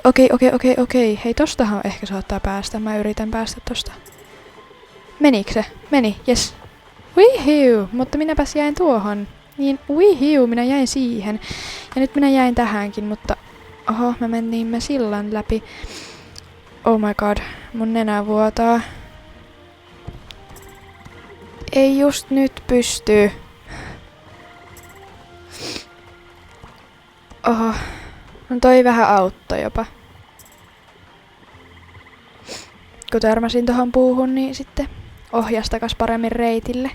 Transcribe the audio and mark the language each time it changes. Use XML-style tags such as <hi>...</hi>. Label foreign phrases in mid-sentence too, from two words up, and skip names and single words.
<fi>Okei. Hei, tostahan ehkä saattaa päästä. Mä yritän päästä tosta. Menikö se? Meni, jes. Wihiu, mutta minäpäs jäin tuohon. Niin wihiu, minä jäin siihen. Ja nyt minä jäin tähänkin, mutta oho, me menimme sillan läpi.</fi> <en>Oh my god,</en> <fi>mun nenä vuotaa. Ei just nyt pysty. Oho, no toi vähän auttoi jopa. Kun törmäsin tohon puuhun, niin sitten ohjas takas paremmin reitille.</fi>